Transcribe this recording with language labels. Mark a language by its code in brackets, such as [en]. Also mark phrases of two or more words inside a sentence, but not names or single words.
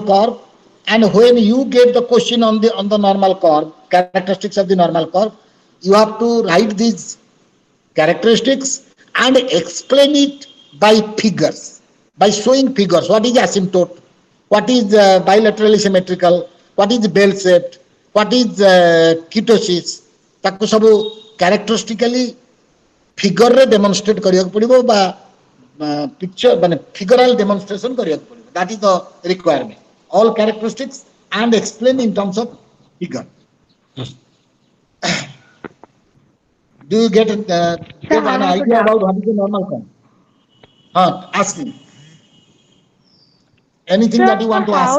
[en] curve, and when you get the question on the normal curve, characteristics of the normal curve, you have to write these characteristics and explain it by figures, by showing figures. What is asymptote? What is bilaterally symmetrical? What is bell shaped? What is kurtosis? [or] ତାକୁ ସବୁ [en] characteristically figure [or] रे demonstrate करिया पड़िबो बा picture माने [en] figural demonstration [or] କରିଆ ପଡ଼ିବ. [en] That is the requirement. All characteristics and explain in terms of figure. Do you get an idea about what is the normal curve? Ask me. Anything that you want to ask?